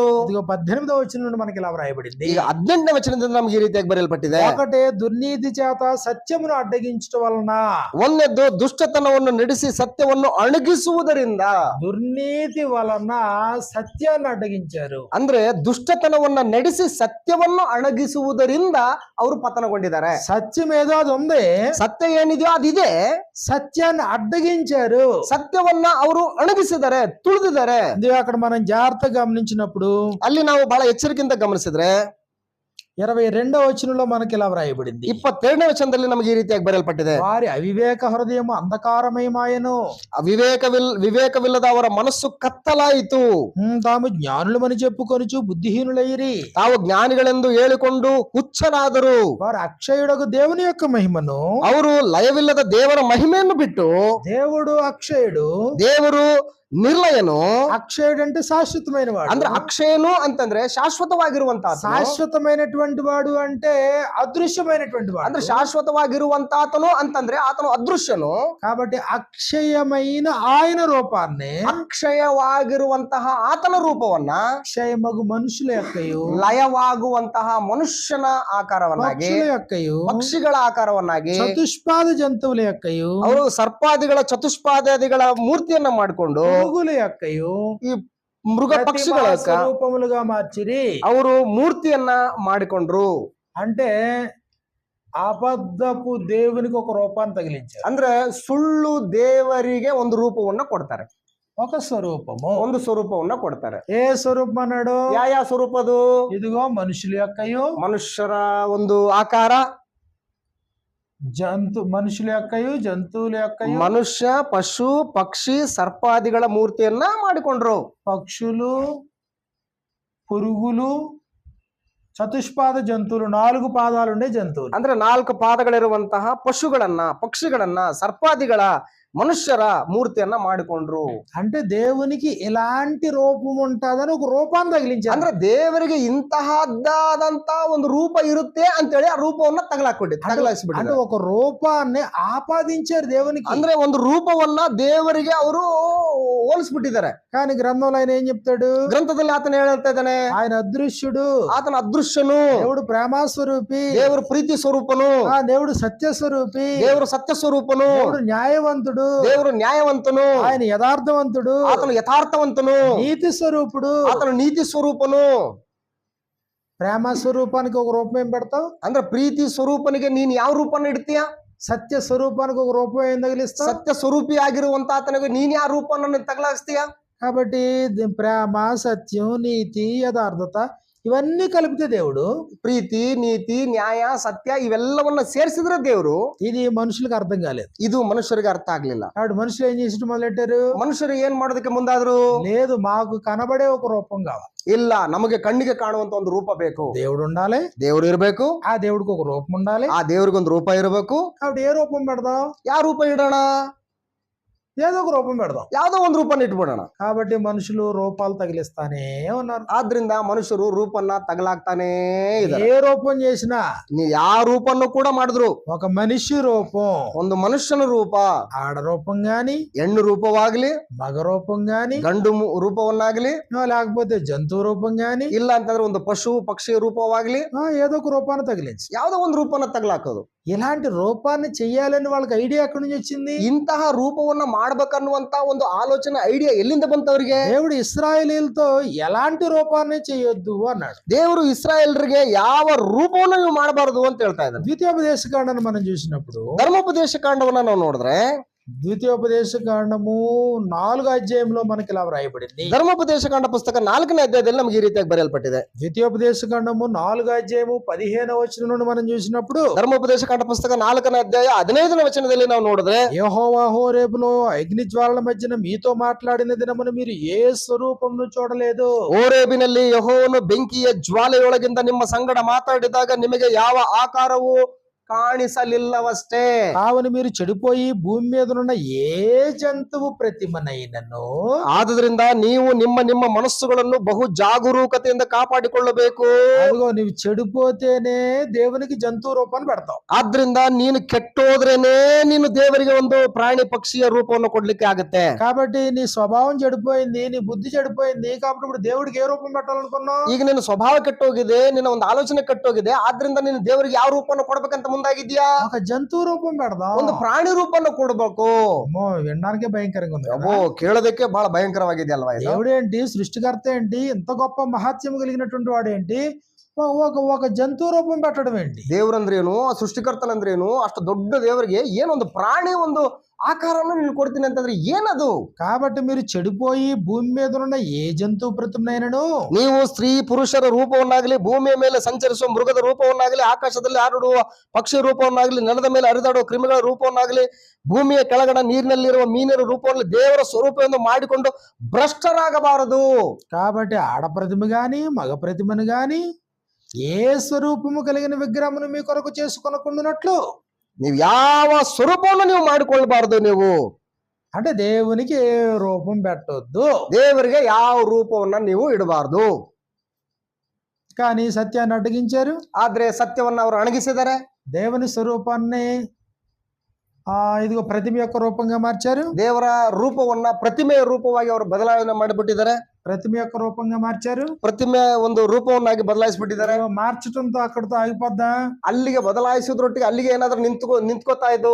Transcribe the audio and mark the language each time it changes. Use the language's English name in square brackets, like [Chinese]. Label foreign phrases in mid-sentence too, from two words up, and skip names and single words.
[Telugu] ఇదిగో 18వ వచనం నుండి మనకి ఇలా వ్రాయబడింది. [Kannada] ಈಗ 18ನೇ ವಚನದಿಂದ ನಮ್ಗೆ ಈ ರೀತಿಯಾಗಿ ಬರೆಯಲ್ಪಟ್ಟಿದೆ. [Telugu] ఒకటే దుర్నీతి చేత సత్యమును అడ్డగించడం వలన, [Kannada] ಒಂದನೇದ್ದು ದುಷ್ಟತನವನ್ನು ನಡೆಸಿ ಸತ್ಯವನ್ನು ಅಣಗಿಸುವುದರಿಂದ, [Telugu] దుర్నీతి వలన సత్యాన్ని అడ్డగించారు. [Kannada] ಅಂದ್ರೆ ದುಷ್ಟತನವನ್ನ ನಡೆಸಿ ಸತ್ಯವನ್ನು ಅಣಗಿಸುವುದರಿಂದ ಅವರು ಪತನಗೊಂಡಿದ್ದಾರೆ. [Telugu] సత్యం ఏదో అది ఉంది, [Kannada] ಸತ್ಯ ಏನಿದೆಯೋ ಅದಿದೆ, [Telugu] సత్యాన్ని అడ్డగించారు, [Kannada] ಸತ್ಯವನ್ನ ಅವರು ಅಣಗಿಸಿದ್ದಾರೆ, ತುಳಿದಿದ್ದಾರೆ. [Telugu] అక్కడ మనం జాగ్రత్తగా గమనించినప్పుడు, [Kannada] ಅಲ್ಲಿ ನಾವು ಬಹಳ ಎಚ್ಚರಿಕೆಯಿಂದ ಗಮನಿಸಿದ್ರೆ [Telugu] 22వ వచనంలో మనకి ఇలా వ్రాయబడింది. [Kannada] 22ನೇ ವಚನದಲ್ಲಿ ನಮಗೆ ಈ ರೀತಿಯಾಗಿ ಬರೆಯಲ್ಪಟ್ಟಿದೆ. [Telugu] వారి అవివేక హృదయము అంధకారమయమాయను, [Kannada] ವಿವೇಕವಿಲ್ಲದ ಅವರ ಮನಸ್ಸು ಕತ್ತಲಾಯಿತು, [Telugu] తాము జ్ఞానులమని చెప్పుకొనుచు బుద్ధిహీనులైరి, [Kannada] ತಾವು ಜ್ಞಾನಿಗಳೆಂದು ಹೇಳಿಕೊಂಡು ಹುಚ್ಚರಾದರು. [Telugu] వారు అక్షయుడకు దేవుని యొక్క మహిమను, [Kannada] ಅವರು ಲಯವಿಲ್ಲದ ದೇವರ ಮಹಿಮೆಯನ್ನು ಬಿಟ್ಟು, [Telugu] దేవుడు అక్షయుడు, [Kannada] ದೇವರು ನಿರ್ಲಯನು. [Telugu] అక్షయుడు అంటే శాశ్వతమైన వాడు, [Kannada] ಅಂದ್ರೆ ಅಕ್ಷಯನು ಅಂತಂದ್ರೆ ಶಾಶ್ವತವಾಗಿರುವಂತ, [Telugu] శాశ్వతమైనటువంటి వాడు అంటే అదృశ్యమైనటువంటి వాడు, [Kannada] ಅಂದ್ರೆ ಶಾಶ್ವತವಾಗಿರುವಂತಾತನು ಅಂತಂದ್ರೆ ಆತನು ಅದೃಶ್ಯನು. [Telugu] కాబట్టి అక్షయమైన ఆయన రూపాన్ని, [Kannada] ಅಕ್ಷಯವಾಗಿರುವಂತಹ ಆತನ ರೂಪವನ್ನ, [Telugu] అక్షయమగు మనుషుల యొక్కయు, [Kannada] ಲಯವಾಗುವಂತಹ ಮನುಷ್ಯನ ಆಕಾರವನ್ನಾಗಿ, [Telugu] పక్షుల యొక్కయు, [Kannada] ಪಕ್ಷಿಗಳ ಆಕಾರವನ್ನಾಗಿ, [Telugu] చతుష్పాద జంతువుల యొక్కయు, [Kannada] ಅವರು ಸರ್ಪಾದಿಗಳ ಚತುಷ್ಪಾದಾದಿಗಳ ಮೂರ್ತಿಯನ್ನ ಮಾಡಿಕೊಂಡು, [Telugu] పురుగుల యొక్కయు, [Kannada] ಈ ಮೃಗ ಪಕ್ಷಿಗಳ [Telugu] రూపములుగా మార్చిరి. [Kannada] ಅವರು ಮೂರ್ತಿಯನ್ನ ಮಾಡಿಕೊಂಡ್ರು. [Telugu] అంటే అబద్ధపు దేవునికి ఒక రూపాన్ని తగిలించారు. [Kannada] ಅಂದ್ರೆ ಸುಳ್ಳು ದೇವರಿಗೆ ಒಂದು ರೂಪವನ್ನ ಕೊಡ್ತಾರೆ, [Telugu] ఒక స్వరూపము, [Kannada] ಒಂದು ಸ್ವರೂಪವನ್ನ ಕೊಡ್ತಾರೆ. [Telugu] ఏ స్వరూపం అన్నాడు? [Kannada] ಯಾವ ಸ್ವರೂಪದು? [Telugu] ఇదిగో మనుషుల యొక్కయు, [Kannada] ಮನುಷ್ಯರ ಒಂದು ಆಕಾರ, [Telugu] మనుషుల యొక్కయు, జంతువుల యొక్కయు, [Kannada] ಮನುಷ್ಯ ಪಶು ಪಕ್ಷಿ ಸರ್ಪಾದಿಗಳ ಮೂರ್ತಿಯನ್ನ ಮಾಡಿಕೊಂಡ್ರು. [Telugu] పక్షులు, పురుగులు, చతుష్పాద జంతువులు, 4 పాదాలుండే జంతువులు, [Kannada] ಅಂದ್ರೆ 4 ಪಾದಗಳಿರುವಂತಹ ಪಶುಗಳನ್ನ, ಪಕ್ಷಿಗಳನ್ನ, ಸರ್ಪಾದಿಗಳ ಮನುಷ್ಯರ ಮೂರ್ತಿಯನ್ನ ಮಾಡಿಕೊಂಡ್ರು. [Telugu] అంటే దేవునికి ఎలాంటి రూపం ఉంటుందని ఒక రూపాన్ని తగిలించారు. [Kannada] ಅಂದ್ರೆ ದೇವರಿಗೆ ಇಂತಹದ್ದಾದಂತ ಒಂದು ರೂಪ ಇರುತ್ತೆ ಅಂತೇಳಿ ಆ ರೂಪವನ್ನ [Telugu] అంటే [Kannada] ತಗಲಾಯಿಸ್ಬಿಟ್ಟಿದ್ದಾರೆ. [Telugu] ఒక రూపాన్ని ఆపాదించారు దేవునికి. [Kannada] ಅಂದ್ರೆ ಒಂದು ರೂಪವನ್ನ ದೇವರಿಗೆ ಅವರು ಹೋಲಿಸ್ಬಿಟ್ಟಿದ್ದಾರೆ. [Telugu] కానీ గ్రంథంలో ఆయన ఏం చెప్తాడు? [Kannada] ಗ್ರಂಥದಲ್ಲಿ ಆತನ ಹೇಳ್ತಾ ಇದ್ದಾನೆ, [Telugu] ఆయన అదృశ్యుడు, [Kannada] ಆತನ ಅದೃಶ್ಯನು, [Telugu] దేవుడు ప్రేమ స్వరూపి, [Kannada] ದೇವರು ಪ್ರೀತಿ ಸ್ವರೂಪನು, [Telugu] దేవుడు సత్య స్వరూపి, [Kannada] ದೇವರು ಸತ್ಯ ಸ್ವರೂಪನು, [Telugu] దేవుడు న్యాయవంతుడు, [Kannada] ದೇವರು ನ್ಯಾಯವಂತನು, [Telugu] ఆయన యథార్థవంతుడు, [Kannada] ಆತನು ಯಥಾರ್ಥವಂತನು, [Telugu] నీతి స్వరూపుడు, [Kannada] ಆತನು ನೀತಿ ಸ್ವರೂಪನು. [Telugu] ప్రేమ స్వరూపానికి ఒక రూపం ఏం పెడతావు? [Kannada] ಅಂದ್ರೆ ಪ್ರೀತಿ ಸ್ವರೂಪನಿಗೆ ನೀನ್ ಯಾವ ರೂಪನ ಇಡ್ತೀಯ? [Telugu] సత్య స్వరూపానికి ఒక రూపం ఏం తగిలిస్తావు? [Kannada] ಸತ್ಯ ಸ್ವರೂಪಿ ಆಗಿರುವಂತ ಆತನಿಗೆ ನೀನ್ ಯಾವ ರೂಪನ ತಗಲಾಗಿಸ್ತೀಯ? [Telugu] కాబట్టి ప్రేమ, సత్యం, నీతి, యథార్థత ఇవన్నీ కలిపితే దేవుడు. [Kannada] ಪ್ರೀತಿ, ನೀತಿ, ನ್ಯಾಯ, ಸತ್ಯ ಇವೆಲ್ಲವನ್ನ ಸೇರಿಸಿದ್ರೆ ದೇವರು. [Telugu] ఇది మనుషులకు అర్థం కాలేదు. [Kannada] ಇದು మనుషರಿಗೆ ಅರ್ಥ ಆಗ್ಲಿಲ್ಲ. [Telugu] కాబట్టి మనుషులు ఏం చేసి మొదలెట్టారు? [Kannada] ಮನುಷ್ಯರು ಏನ್ ಮಾಡೋದಕ್ಕೆ ಮುಂದಾದ್ರು? [Telugu] లేదు, మాకు కనబడే ఒక రూపం కావాలి. [Kannada] ಇಲ್ಲ, ನಮಗೆ ಕಣ್ಣಿಗೆ ಕಾಣುವಂತ ಒಂದು ರೂಪ ಬೇಕು. [Telugu] దేవుడు ఉండాలి, [Kannada] ದೇವರು ಇರಬೇಕು, [Telugu] ఆ దేవుడికి ఒక రూపం ఉండాలి. [Kannada] ಆ ದೇವ್ರಿಗೊಂದು ರೂಪ ಇರಬೇಕು. [Telugu] కాబట్టి ఏ రూపం పెడదాం? [Kannada] ಯಾವ ರೂಪ ಇಡೋಣ? [Telugu] ఏదో ఒక రూపం పెడదాం. [Kannada] ಯಾವ್ದೋ ಒಂದು ರೂಪನ ಇಟ್ಬಿಡೋಣ. [Telugu] కాబట్టి మనుషులు రూపాలు తగిలిస్తానే ఉన్నారు. [Kannada] ಆದ್ರಿಂದ ಮನುಷ್ಯರು ರೂಪನ್ನ ತಗಲಾಗ್ತಾನೇ ಇದ್ದಾರೆ. [Telugu] ఏ రూపం చేసినా, [Kannada] ನೀವು ಯಾವ ರೂಪನ್ನು ಕೂಡ ಮಾಡಿದ್ರು, [Telugu] ఒక మనిషి రూపం, [Kannada] ಒಂದು ಮನುಷ್ಯನ ರೂಪ, [Telugu] ఆడ రూపం గాని, [Kannada] ಹೆಣ್ಣು ರೂಪವಾಗ್ಲಿ, [Telugu] మగ రూపం గాని, [Kannada] ಗಂಡು ರೂಪವನ್ನಾಗ್ಲಿ, [Telugu] లేకపోతే జంతువు రూపం గాని, [Kannada] ಇಲ್ಲ ಅಂತಂದ್ರೆ ಒಂದು ಪಶು ಪಕ್ಷಿ ರೂಪವಾಗ್ಲಿ, [Telugu] ఏదో ఒక రూపాన్ని తగిలించి [Kannada] ಯಾವ್ದೋ ಒಂದು ರೂಪನ ತಗಲಾಕೋದು. [Telugu] ఇలాంటి రూపాన్ని చెయ్యాలని వాళ్ళకి ఐడియా ఎక్కడి నుంచి వచ్చింది? [Kannada] ಇಂತಹ ರೂಪವನ್ನ ಮಾಡ್ಬೇಕನ್ನುವಂತ ಒಂದು ಆಲೋಚನೆ, ಐಡಿಯಾ ಎಲ್ಲಿಂದ ಬಂತವ್ರಿಗೆ? [Telugu] దేవుడు ఇశ్రాయేలీలతో ఎలాంటి రూపాన్ని చేయొద్దు అన్నాడు. [Kannada] ದೇವರು ಇಸ್ರಾಯೇಲರಿಗೆ ಯಾವ ರೂಪವನ್ನು ನೀವು ಮಾಡಬಾರದು ಅಂತ ಹೇಳ್ತಾ ಇದ್ದಾರೆ. [Telugu] ద్వితీయోపదేశ కాండాన్ని మనం చూసినప్పుడు, [Kannada] ಧರ್ಮೋಪದೇಶ ಕಾಂಡವನ್ನ ನಾವು ನೋಡಿದ್ರೆ, [Telugu] ద్వితీయోపదేశ కాండము 4వ అధ్యాయంలో మనకి ఇలా వ్రాయబడింది. [Kannada] ಧರ್ಮೋಪದೇಶ ಕಾಂಡ ಪುಸ್ತಕ 4ನೇ ಅಧ್ಯಾಯದಲ್ಲಿ ನಮಗೆ ಈ ರೀತಿಯಾಗಿ ಬರೆಯಲ್ಪಟ್ಟಿದೆ. [Telugu] ద్వితీయోపదేశ కాండము 4వ అధ్యాయము 15వ వచనం నుండి మనం చూసినప్పుడు, [Kannada] ಧರ್ಮೋಪದೇಶ ಕಾಂಡ ಪುಸ್ತಕ 4ನೇ ಅಧ್ಯಾಯ 15ನೇ ವಚನದಲ್ಲಿ ನಾವು ನೋಡಿದ್ರೆ, [Telugu] యెహోవా హోరేబులో అగ్ని జ్వాలల మధ్యన మీతో మాట్లాడిన దినమున మీరు ఏ స్వరూపమును చూడలేదు. [Kannada] ಓರೇಬಿನಲ್ಲಿ ಯೆಹೋವನು ಬೆಂಕಿಯ ಜ್ವಾಲೆಯೊಳಗಿಂದ ನಿಮ್ಮ ಸಂಗಡ ಮಾತಾಡಿದಾಗ ನಿಮಗೆ ಯಾವ ಆಕಾರವು ಕಾಣಿಸಲಿಲ್ಲವಷ್ಟೇ. [Telugu] కావున మీరు చెడిపోయి భూమి మీద ఉన్న ఏ జంతువు ప్రతిమనైనను, [Kannada] ಆದುದರಿಂದ ನೀವು ನಿಮ್ಮ ನಿಮ್ಮ ಮನಸ್ಸುಗಳನ್ನು ಬಹು ಜಾಗರೂಕತೆಯಿಂದ ಕಾಪಾಡಿಕೊಳ್ಳಬೇಕು. [Telugu] అదిగో నువ్వు చెడిపోతేనే దేవునికి జంతువు రూపాన్ని పెడతావు. [Kannada] ಆದ್ರಿಂದ ನೀನು ಕೆಟ್ಟೋದ್ರೇನೆ ನೀನು ದೇವರಿಗೆ ಒಂದು ಪ್ರಾಣಿ ಪಕ್ಷಿಯ ರೂಪವನ್ನು ಕೊಡ್ಲಿಕ್ಕೆ ಆಗುತ್ತೆ. [Telugu] కాబట్టి నీ స్వభావం చెడిపోయింది, నీ బుద్ధి చెడిపోయింది, కాబట్టి ఇప్పుడు దేవుడికి ఏ రూపం పెట్టాలనుకున్నావు? [Kannada] ಈಗ ನಿನ್ನ ಸ್ವಭಾವ ಕೆಟ್ಟೋಗಿದೆ, ನಿನ್ನ ಒಂದು ಆಲೋಚನೆ ಕೆಟ್ಟೋಗಿದೆ. ಆದ್ರಿಂದ ನೀನು ದೇವರಿಗೆ ಯಾವ ರೂಪವನ್ನು ಕೊಡ್ಬೇಕಂತ ಮುಂದಾಗಿದ್ಯಾ? [Telugu] ఒక జంతువు రూపం పెడదాం. [Kannada] ಒಂದು ಪ್ರಾಣಿ ರೂಪವನ್ನು ಕೊಡ್ಬೇಕು. [Telugu] అమ్మో, వినడానికే భయంకరంగా ఉంది కదా. [Kannada] ಅಬ್ಬೋ, ಕೇಳೋದಕ್ಕೆ ಬಹಳ ಭಯಂಕರವಾಗಿದೆ ಅಲ್ವಾ ಇದು? [Telugu] దేవుడు ఏంటి, సృష్టికర్త ఏంటి, ఎంత గొప్ప మహత్యం కలిగినటువంటి వాడు ఏంటి, ఒక జంతువు రూపం పెట్టడం ఏంటి? [Kannada] ದೇವ್ರಂದ್ರೇನು, ಸೃಷ್ಟಿಕರ್ತನಂದ್ರೇನು, ಅಷ್ಟು ದೊಡ್ಡ ದೇವರಿಗೆ ಏನೊಂದು ಪ್ರಾಣಿ ಒಂದು ಆಕಾರವನ್ನು ನೀನು ಕೊಡ್ತೀನಿ ಅಂತಂದ್ರೆ ಏನದು? [Telugu] కాబట్టి మీరు చెడిపోయి భూమి మీద ఉన్న ఏ జంతువు ప్రతిమనైనను, [Kannada] ನೀವು ಸ್ತ್ರೀ ಪುರುಷರ ರೂಪವನ್ನಾಗ್ಲಿ, ಭೂಮಿಯ ಮೇಲೆ ಸಂಚರಿಸುವ ಮೃಗದ ರೂಪವನ್ನಾಗ್ಲಿ, ಆಕಾಶದಲ್ಲಿ ಹಾರಾಡುವ ಪಕ್ಷಿ ರೂಪವನ್ನಾಗ್ಲಿ, ನೆಲದ ಮೇಲೆ ಹರಿದಾಡುವ ಕ್ರಿಮಿಗಳ ರೂಪವನ್ನಾಗ್ಲಿ, ಭೂಮಿಯ ಕೆಳಗಡೆ ನೀರಿನಲ್ಲಿರುವ ಮೀನಿನ ರೂಪವನ್ನು ದೇವರ ಸ್ವರೂಪವನ್ನು ಮಾಡಿಕೊಂಡು ಭ್ರಷ್ಟರಾಗಬಾರದು. [Telugu] కాబట్టి ఆడ ప్రతిమ గాని మగ ప్రతిమను గాని ఏ స్వరూపము కలిగిన విగ్రహమును మీ కొరకు చేసుకొనకుండునట్లు, [Kannada] ನೀವು ಯಾವ ಸ್ವರೂಪವನ್ನು ನೀವು ಮಾಡಿಕೊಳ್ಬಾರ್ದು. ನೀವು [Telugu] అంటే దేవునికి ఏ రూపం పెట్టొద్దు. [Kannada] ದೇವರಿಗೆ ಯಾವ ರೂಪವನ್ನ ನೀವು ಇಡಬಾರ್ದು. [Telugu] కానీ సత్యాన్ని అడ్డగించారు. [Kannada] ಆದ್ರೆ ಸತ್ಯವನ್ನ ಅವರು ಅಣಗಿಸಿದ್ದಾರೆ. [Telugu] దేవుని స్వరూపాన్ని ఇదిగో ప్రతిమ యొక్క రూపంగా మార్చారు. [Kannada] ದೇವರ ರೂಪವನ್ನ ಪ್ರತಿಮೆಯ ರೂಪವಾಗಿ ಅವರು ಬದಲಾವಣೆ ಮಾಡಿಬಿಟ್ಟಿದ್ದಾರೆ. [Telugu] ప్రతిమ యొక్క రూపంగా మార్చారు. [Kannada] ಪ್ರತಿಮೆ ಒಂದು ರೂಪವನ್ನಾಗಿ ಬದಲಾಯಿಸ್ಬಿಟ್ಟಿದ್ದಾರೆ. [Telugu] మార్చడంతో అక్కడితో ఆగిపోద్దా? [Kannada] ಅಲ್ಲಿಗೆ ಬದಲಾಯಿಸೋದ್ರೊಟ್ಟಿಗೆ ಅಲ್ಲಿಗೆ ಏನಾದ್ರೂ ನಿಂತ್ಕೋತಾ ಇದ್ದು.